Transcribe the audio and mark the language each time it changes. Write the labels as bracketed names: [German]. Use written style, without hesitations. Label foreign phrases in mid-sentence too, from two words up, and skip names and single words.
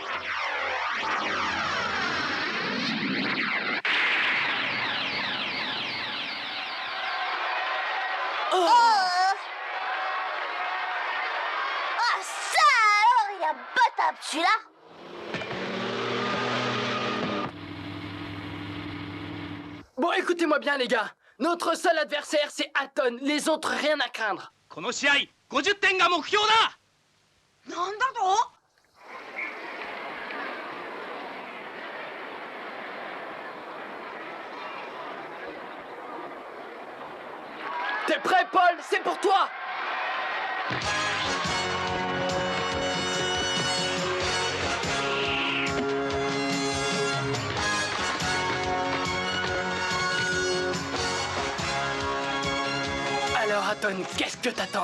[French] Ah, ça alors, il a battable, celui-là! Bon, écoutez-moi bien, les gars. Notre seul adversaire, c'est Alton. Les autres, rien à craindre. [Japanese] この試合50点が目標だ。なんだと？ [French] T'es prêt, Paul? C'est pour toi! Alors, Alton, qu'est-ce que t'attends?